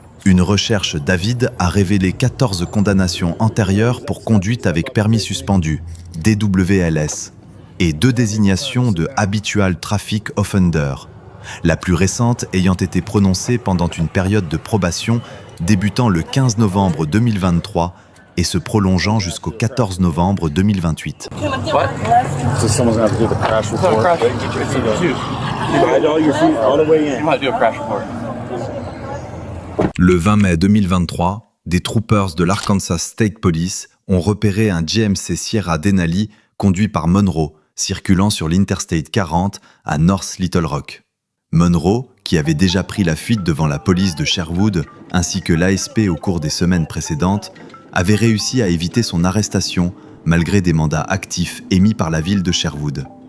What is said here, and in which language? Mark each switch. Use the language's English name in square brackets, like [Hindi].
[French] Une recherche David a révélé 14 condamnations antérieures pour conduite avec permis suspendu, DWLS, et 2 désignations de Habitual Traffic Offender, la plus récente ayant été prononcée pendant une période de probation débutant le 15 novembre 2023 et se prolongeant jusqu'au 14 novembre 2028. [English] So someone's gonna have to do the crash report. All your feet all the way in. [French] Le 20 mai 2023, des troopers de l'Arkansas State Police ont repéré un GMC Sierra Denali conduit par Monroe, circulant sur l'Interstate 40 à North Little Rock. Monroe, qui avait déjà pris la fuite devant la police de Sherwood ainsi que l'ASP au cours des semaines précédentes, avait réussi à éviter son arrestation malgré des mandats actifs émis par la ville de Sherwood.